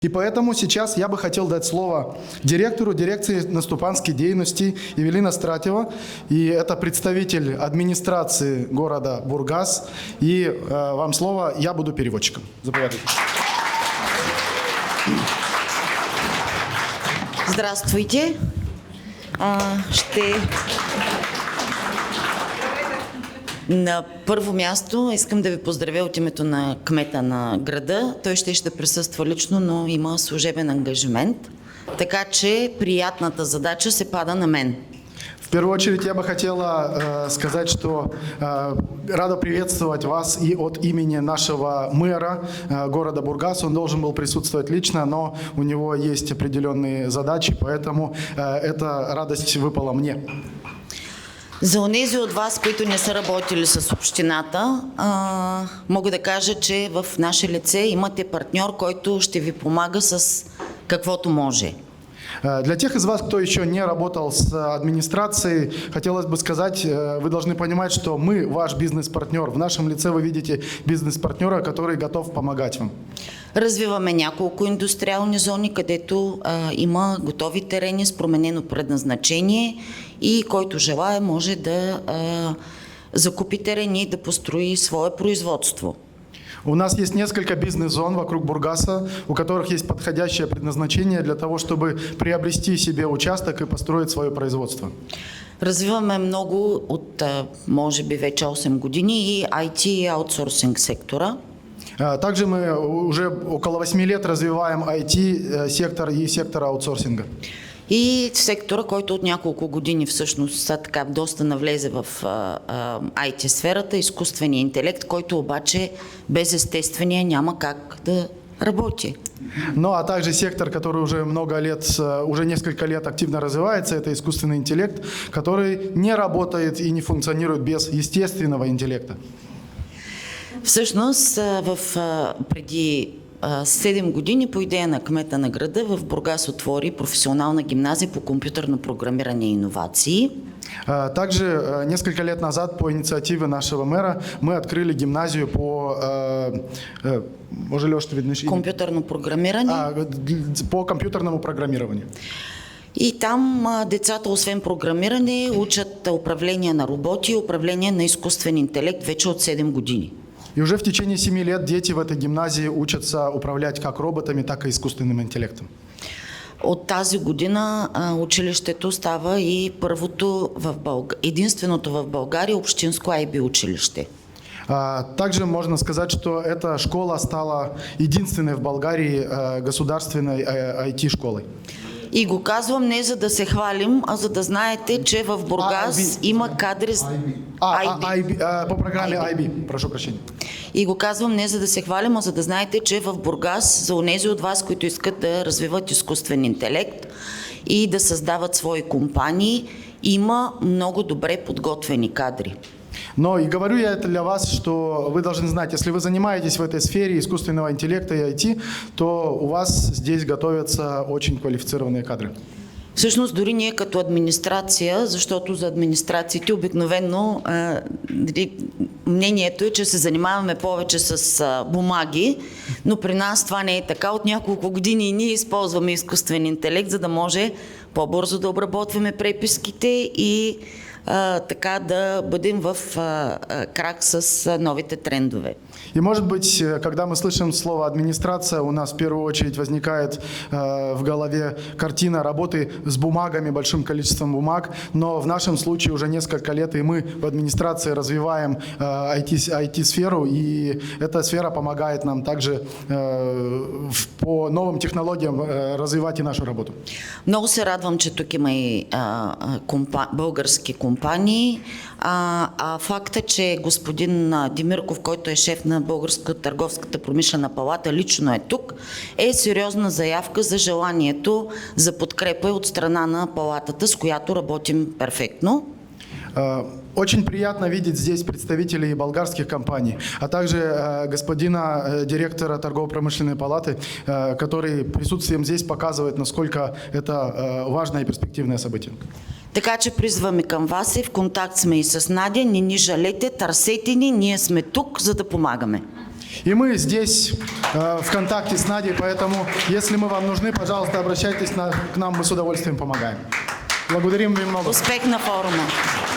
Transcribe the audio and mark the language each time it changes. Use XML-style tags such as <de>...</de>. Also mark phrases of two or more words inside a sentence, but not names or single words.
<ru>И поэтому сейчас я бы хотел дать слово директору дирекции наступанской деятельности Евелина Стратева. И это представитель администрации города Бургас. И вам слово, я буду переводчиком.</ru> <bg>Заповядайте.</bg> <ru>Здравствуйте.</ru> <bg>На първо място искам да ви поздравя от името на кмета на града. Той ще присъства лично, но има служебен ангажимент. Така че приятната задача се пада на мен.</bg> <ru>В первую очередь я бы хотела сказать, что рада приветствовать вас и от имени нашего мэра города Бургас. Он должен был присутствовать лично, но у него есть определенные задачи, поэтому эта радость выпала мне.</ru> <bg>За онези от вас, които не са работили с общината, мога да кажа, че в наше лице имате партньор, който ще ви помага с каквото може.</bg> <ru>Для тех из вас, кто еще не работал с администрацией, хотелось бы сказать, вы должны понимать, что мы ваш бизнес-партнер. В нашем лице вы видите бизнес-партнера, который готов помогать вам.</ru> <bg>Развиваме няколко индустриални зони, където има готови терени с променено предназначение и който желае може да закупи терени и да построи свое производство.</bg> <ru>У нас есть несколько бизнес-зон вокруг Бургаса, у которых есть подходящее предназначение для того, чтобы приобрести себе участок и построить свое производство.</ru> <bg>Развиваме много от, може би, вече 8 години и IT и аутсорсинг сектора.</bg> <ru>Также мы уже около 8 лет развиваем IT-сектор и сектор аутсорсинга.</ru> <bg>И сектора, който от няколко години всъщност така доста навлезе в IT сферата, изкуствения интелект, който обаче без естествения няма как да работи.</bg> <ru>Ну а также сектор, который уже уже несколько лет активно развивается, это искусственный интеллект, который не работает и не функционирует без естественного интеллекта.</ru> <bg>Всъщност преди 7 години по идея на кмета на града в Бургас отвори професионална гимназия по компютърно програмиране и иновации.</bg> <ru>Также несколько лет назад по инициативе нашего мэра мы открыли гимназию по</ru> <bg>компютърно програмиране.</bg> <ru>По компютърному программированию.</ru> <bg>И там децата, освен програмиране, учат управление на роботи и управление на изкуствен интелект вече от 7 години.</bg> <ru>И уже в течение 7 лет дети в этой гимназии учатся управлять как роботами, так и искусственным интеллектом.</ru> <bg>От тази година училището става и единственото в България общинско IB училище.</bg> <ru>Также можно сказать, что эта школа стала единственной в Болгарии государственной IT-школой.</ru> <bg>И го казвам не за да се хвалим, а за да знаете, че в Бургас има кадри...</bg> <ru>По програме IB, прошу прощения.</ru> <bg>И го казвам не за да се хвалим, а за да знаете, че в Бургас, за онези от вас, които искат да развиват изкуствен интелект и да създават свои компании, има много добре подготвени кадри.</bg> <ru>Но и говорю я это для вас, что вы должны знать, если вы занимаетесь в этой сфере искусственного интеллекта и IT, то у вас здесь готовятся очень квалифицированные кадры.</ru> <bg>Всъщност дори ние като администрация, защото за администрациите обикновено мнението е, че се занимаваме повече с бумаги, но при нас това не е така. От няколко години и ние използваме изкуствен интелект, за да може по-бързо да обработваме преписките и така да бъдем в крак с новите трендове.</bg> <ru>И может быть, когда мы слышим слово администрация, у нас в первую очередь возникает в голове картина работы с бумагами, большим количеством бумаг, но в нашем случае уже несколько лет и мы в администрации развиваем IT-сферу, и эта сфера помогает нам также по новым технологиям развивать и нашу работу.</ru> <bg>Много се радвам, че тук има и български компании. Факта, че господин Димирков, който е шеф на Българската търговската промишлена палата, лично е тук, е сериозна заявка за желанието за подкрепа от страна на палатата, с която работим перфектно.</bg> <ru>Очень приятно видеть здесь представителей болгарских компаний, а также господина директора торгово-промышленной палаты, который присутствием здесь показывает, насколько это важное и перспективное событие.</ru> <bg>Така че призваме към вас и в контакт сме и с Надя. Не ни жалете, търсете ни, ние сме тук, за да помагаме.</bg> <ru>И мы здесь в контакте с Надей, поэтому, если мы вам нужны, пожалуйста, обращайтесь к нам, мы с удовольствием помогаем.</ru> <bg>Благодарим вы много. Успех на форума!</bg>